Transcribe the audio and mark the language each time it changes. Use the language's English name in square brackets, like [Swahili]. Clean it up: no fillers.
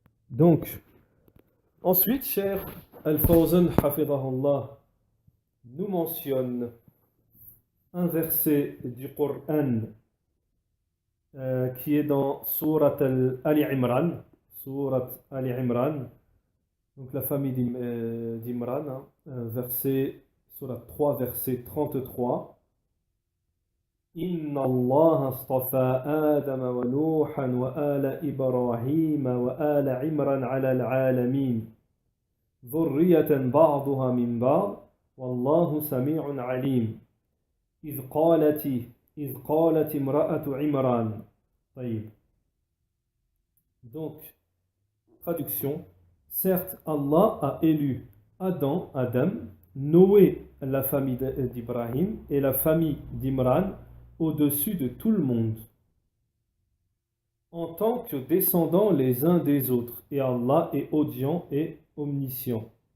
[French] Donc, ensuite, Cheikh Al-Fawzan Hafidahullah nous mentionne un verset du Coran qui est dans Surat Ali Imran. Surat Ali Imran, donc la famille d'Imran, hein, Surat 3, verset 33. [Arabic] إن الله اصطفى آدم ونوحا وآل إبراهيم وآل عمران على العالمين ذرية بعضها من بعض والله سميع عليم إذ قالت امرأة عمران. طيب. [French] Donc, traduction, certes Allah a élu Adam, Noé, la famille d'Ibrahim, et la famille d'Imran au-dessus de tout le monde, en tant que descendants les uns des autres, et Allah est audient et omniscient.